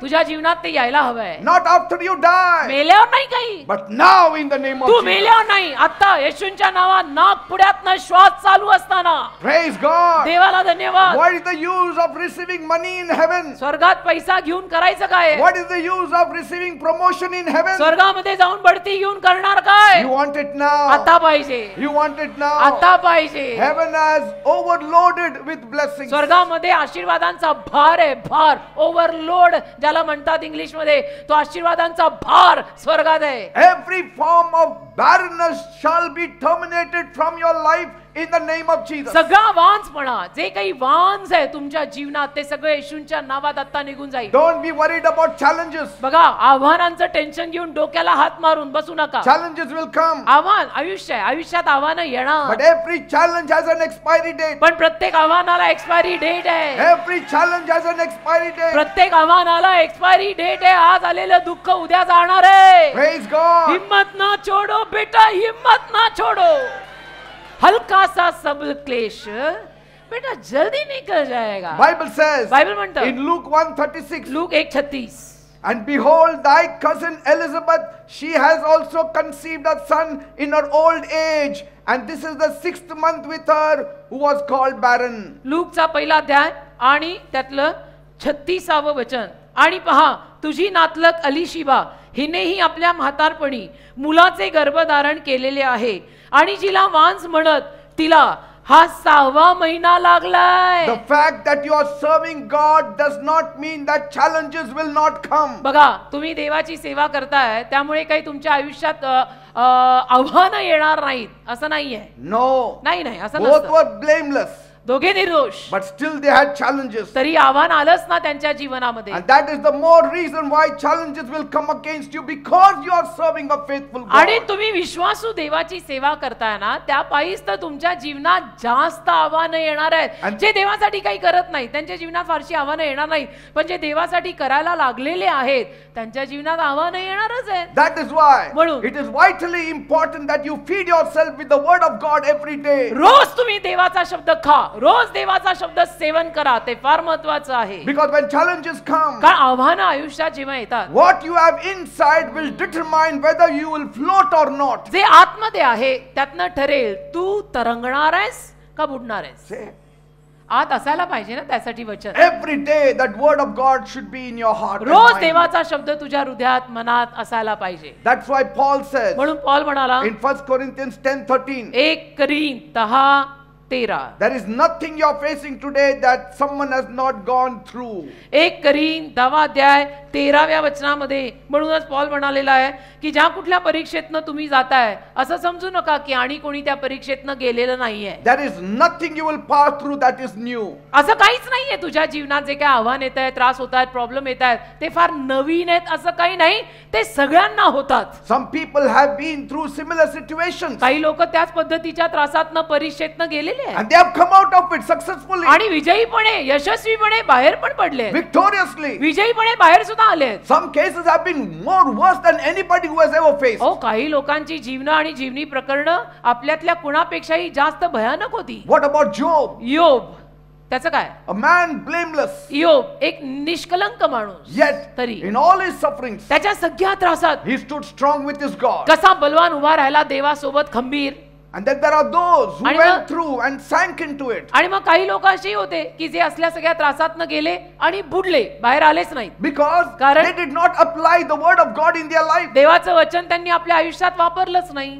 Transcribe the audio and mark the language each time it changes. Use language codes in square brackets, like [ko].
[mr] तुझ्या जीवनात ते यायला हवंय. [en] Not after you die, [mr] मेल्यावर नाही काही. [en] but now in the name of [mr] Tu [en] Jesus. [mr] मेल्यावर नाही, आता येशूंच्या नावात नाक पुढ्यातनं श्वास चालू असताना. [en] Praise God. [mr] देवाला धन्यवाद. [en] What is the use of receiving money in heaven? [mr] स्वर्गात पैसा घेऊन करायचं काय? [en] What is the use of receiving promotion in heaven? [mr] स्वर्गामध्ये जाऊन बढती घेऊन करणार काय? [en] You want it now. [mr] आता पाहिजे. [en] You want it now. [mr] आता पाहिजे. [en] Heaven has overloaded with blessings. [mr] स्वर्गामध्ये आशीर्वादांचा भार आहे. भार ओव्हरलोड ज्याला म्हणतात इंग्लिश मध्ये, तो आशीर्वादांचा भार स्वर्गात आहे. [en] Every form of barrenness shall be terminated from your life in the name of Jesus. [mr] सगळा वांझपणा, जे काही वांझ आहे तुमच्या जीवनात, ते सगळे येशूंच्या नावात आता निघून जाईल. [en] Don't be worried about challenges. [mr] बघा, आव्हानांचं टेन्शन घेऊन डोक्याला हात मारून बसू नका. [en] Challenges will come. [mr] आव्हान आयुष्य आहे, आयुष्यात आव्हानं येणार. [en] But every challenge has an expiry date. [mr] पण प्रत्येक आव्हानाला एक्सपायरी डेट आहे. [en] Every challenge has an expiry date. [mr] प्रत्येक आव्हानाला एक्सपायरी डेट आहे. आज आलेलं दुःख उद्या जाणार आहे. [en] Praise God. [hi] हिम्मत ना छोड़ो बेटा, हिम्मत ना छोड़ो. हल्का सा सब क्लेश बेटा जल्दी निकल जाएगा. [en] Bible says [mr] बाइबल म्हणतं [en] in Luke 1:36, [mr] look 1:36, [en] and behold, thy cousin Elizabeth, she has also conceived a son in her old age, and this is the 6th month with her who was called barren. [mr] लूकचा पहिला अध्याय आणि त्यातलं 36वे वचन. आणि पहा, तुझी नातलग अलिशिबा हिनेही आपल्या म्हातारपणी मुलाचे गर्भधारण केलेले आहे आणि जिला वांझ म्हणत तिला हा 6वा महिना लागलाय. [en] The fact that you are serving God does not mean that challenges will not come. [mr] बघा, तुम्ही देवाची सेवा करताय त्यामुळे काही तुमच्या आयुष्यात आव्हानं येणार नाहीत असं नाहीये. [en] No. [mr] नाही नाही असं [en] Both [mr] नसतं. [en] were blameless, [mr] दोघे निर्दोष, [en] but still they had challenges. [mr] तरी आव्हान आलंच ना त्यांच्या जीवनामध्ये. [en] And that is the more reason why challenges will come against you, because you are serving a faithful [mr] आणि [en] God. [mr] तुम्ही विश्वासू देवाची सेवा करताय ना, त्यापायीच तर तुमच्या जीवनात जास्त आव्हानं येणार आहेत. जे देवासाठी काही करत नाही त्यांच्या जीवनात फारशी आव्हानं येणार नाहीत, पण जे देवासाठी करायला लागलेले आहेत त्यांच्या जीवनात आव्हानं येणारच आहेत. [en] That is why [mr] म्हणून [en] it is vitally important that you feed yourself with the word of God every day. [mr] रोज तुम्ही देवाचा शब्द खा, रोज देवाचा शब्द सेवन करा, ते फार महत्त्वाचं आहे. [en] Because when challenges come, [mr] कारण आव्हानं आयुष्यात जेव्हा येतात, [en] what you have inside will determine whether you will float or not. [mr] जे आतमध्ये आहे त्यातनं ठरेल तू तरंगणार आहेस का बुडणार आहेस. [en] Say, [mr] आत असायला पाहिजे ना त्यासाठी वचन. [en] every day that word of God should be in your heart and [mr] rose [en] mind. [mr] देवाचा शब्द तुझ्या हृदयात मनात असायला पाहिजे. [en] That's why Paul says [mr] म्हणून पौल म्हणाला [en] in 1 Corinthians 10:13, [mr] 1 Corinth 10:13, [en] there is nothing you are facing today that someone has not gone through. [mr] 1 Corinth 10:13 वचनामध्ये म्हणूनच पौल म्हणालेला आहे की ज्या कुठल्या परीक्षेतनं तुम्ही जाताय असं समजू नका की आणि कोणी त्या परीक्षेतनं गेलेलं नाहीये. [en] There is nothing you will pass through that is new. [mr] असं काहीच नाहीये तुझ्या जीवनात जे काही आव्हान येत आहेत, त्रास होत आहेत, प्रॉब्लेम येत आहेत ते फार नवीन आहेत असं काही नाही, ते सगळ्यांना होतात. [en] Some people have been through similar situations [mr] काही लोक त्याच पद्धतीच्या त्रासातनं परीक्षेतनं गेलेले आहेत [en] and they have come out of it successfully, [mr] आणि विजयीपणे यशस्वीपणे बाहेर पण पडले, [en] victoriously. [mr] विजयीपणे बाहेर सुद्धा आले. [en] Some cases have been more worse than anybody who has ever faced. [mr] काही लोकांची जीवन आणि जीवनी प्रकरणं आपल्यातल्या कुणापेक्षाही जास्त भयानक होती. [en] What about Job? [mr] योब, त्याचं काय? [en] A man blameless, [mr] योब एक निष्कलंक माणूस, [en] yet [mr] तरी [en] in all his sufferings [mr] त्याच्या सगळ्या त्रासात [en] he stood strong with his God. [mr] कसा बलवान उभा राहिला देवासोबत खंबीर. [en] And then there are those who [mr] आणि [en] went [mr] मग- [en] through and sank into it. [mr] आणि मग काही लोक असेही होते की जे असल्या सगळ्या त्रासातनं गेले आणि बुडले, बाहेर आलेच नाहीत. [en] Because [mr] कारण- [en] they did not apply the word of God in their life. [mr] देवाचं वचन त्यांनी आपल्या आयुष्यात वापरलंच नाही.